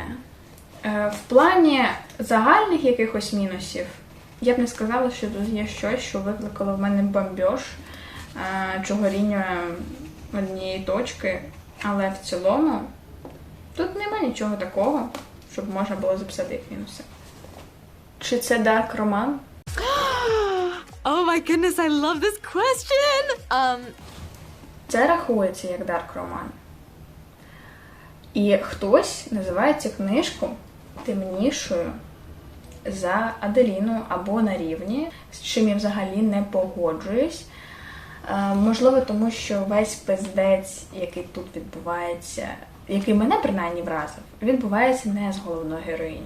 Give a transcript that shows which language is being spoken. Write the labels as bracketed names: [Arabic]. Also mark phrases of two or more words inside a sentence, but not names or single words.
[Ukrainian] В плані загальних якихось мінусів я б не сказала, що тут є щось, що викликало в мене бомбьош чи горіння однієї точки, але в цілому тут немає нічого такого, щоб можна було записати як мінуси. Чи це дарк роман? [English] Oh my goodness, I love this question! [Ukrainian] Це рахується як дарк роман. І хтось називає цю книжку темнішою за Аделіну або на рівні, з чим я взагалі не погоджуюсь. Можливо, тому що весь пиздець, який тут відбувається, який мене принаймні вразив, відбувається не з головною героїнею.